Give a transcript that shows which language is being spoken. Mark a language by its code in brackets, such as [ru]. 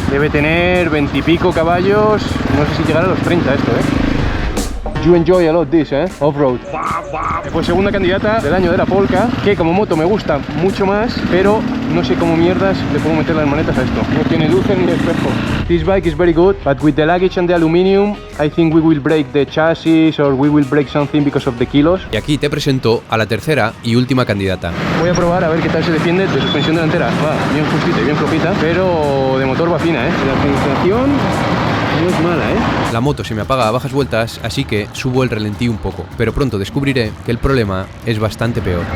[es] Debe tener 20 y pico caballos. No sé si llegará a los 30 esto, [en] You enjoy a lot this, off-road. [es] Pues segunda candidata del año de la Polka, que como moto me gusta mucho más, pero no sé cómo mierdas le puedo meter las manetas a esto. No tiene luces ni espejo. [en] This bike is very good, but with the luggage and the aluminum, I think we will break the chassis or we will break something because of the kilos. [es] Y aquí te presento a la tercera y última candidata. Voy a probar a ver qué tal se defiende de suspensión delantera. Va bien justita y bien flojita, pero de motor va fina, La sensación no es mala, La moto se me apaga a bajas vueltas, así que subo el ralentí un poco, pero pronto descubriré que el problema es bastante peor.